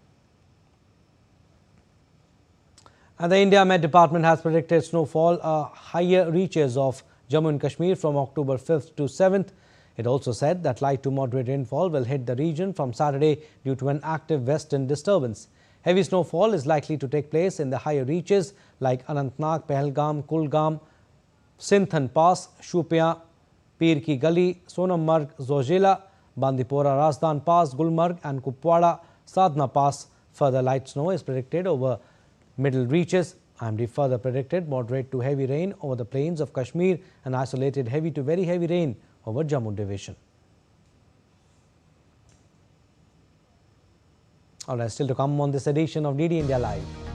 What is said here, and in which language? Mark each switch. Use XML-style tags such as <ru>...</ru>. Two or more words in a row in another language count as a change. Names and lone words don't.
<en>And the India Met Department has predicted snowfall higher reaches of Jammu and Kashmir from October 5th to 7th. It also said that light to moderate rainfall will hit the region from Saturday due to an active western disturbance. Heavy snowfall is likely to take place in the higher reaches like Anantnag, Pahalgam, Kulgam, Sinthan Pass, Shupian, Pir Ki Gali, Sonammarg, Zojila, Bandipora, Razdan Pass, Gulmarg and Kupwara, Sadhna Pass. Further light snow is predicted over middle reaches. IMD further predicted moderate to heavy rain over the plains of Kashmir and isolated heavy to very heavy rain over Jammu division. Alright, still to come on this edition of DD India Live.</en>